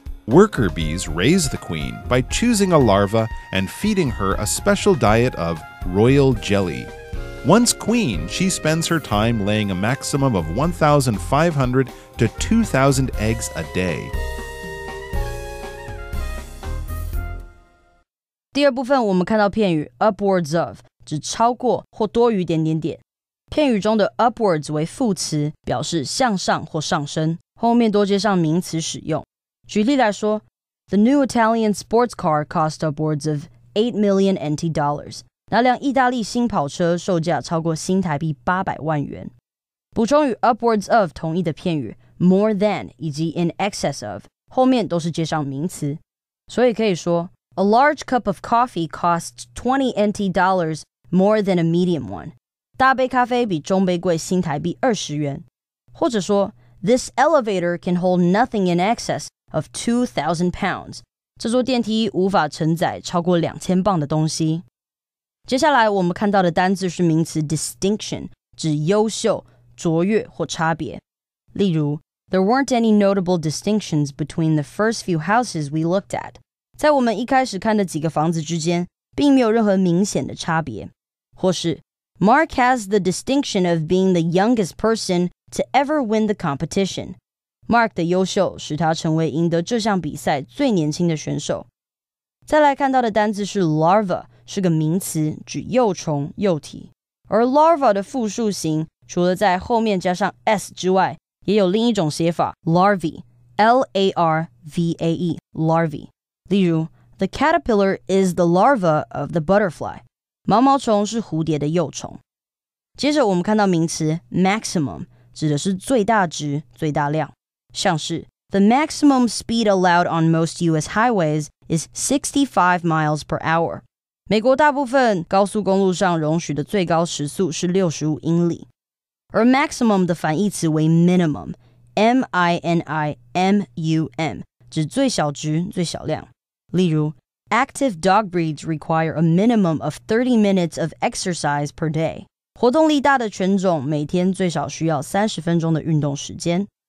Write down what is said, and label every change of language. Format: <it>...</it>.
<en>Worker bees raise the queen by choosing a larva and feeding her a special diet of royal jelly. Once queen, she spends her time laying a maximum of 1,500 to 2,000 eggs a day.</en> <zh>第二部分我们看到片语 upwards of 指超过或多于点点点。片语中的 upwards 为副词，表示向上或上升，后面多接上名词使用。举例来说</zh> <en>The new Italian sports car cost upwards of 8 million NT dollars.</en> <zh>那辆意大利新跑车售价超过新台币800万元。补充与 upwards of 同义的片语 more than 以及 in excess of 后面都是接上名词，所以可以说</zh> <en>A large cup of coffee costs 20 NT dollars more than a medium one.</en> <zh>大杯咖啡比中杯贵新台币20元。或者说</zh> <en>This elevator can hold nothing in excess of 2,000 pounds.</en> <zh>这座电梯无法承载超过2000磅的东西。接下来我们看到的单字是名词 distinction， 指优秀、卓越或差别。例如</zh> <en>There weren't any notable distinctions between the first few houses we looked at.</en> <zh>在我们一开始看的几个房子之间，并没有任何明显的差别。或是</zh> <en>Mark has the distinction of being the youngest person to ever win the competition.</en> <zh>Mark 的优秀使他成为赢得这项比赛最年轻的选手。再来看到的单字是 larva， 是个名词，指幼虫、幼体。而 larva 的复数形除了在后面加上 s 之外，也有另一种写法 larvae, L-A-R-V-A-E, larvae。例如</zh> <en>The caterpillar is the larva of the butterfly.</en> <zh>毛毛虫是蝴蝶的幼虫。接着我们看到名词 maximum， 指的是最大值、最大量，像是</zh> <en>The maximum speed allowed on most US highways is 65 miles per hour.</en> <zh>美国大部分高速公路上容许的最高时速是65英里。而 maximum 的反义词为 minimum, M-I-N-I-M-U-M, 指最小值、最小量。例如</zh> <en>Active dog breeds require a minimum of 30 minutes of exercise per day.</en> <zh>活动力大的犬种每天最少需要30分钟的运动时间。</zh>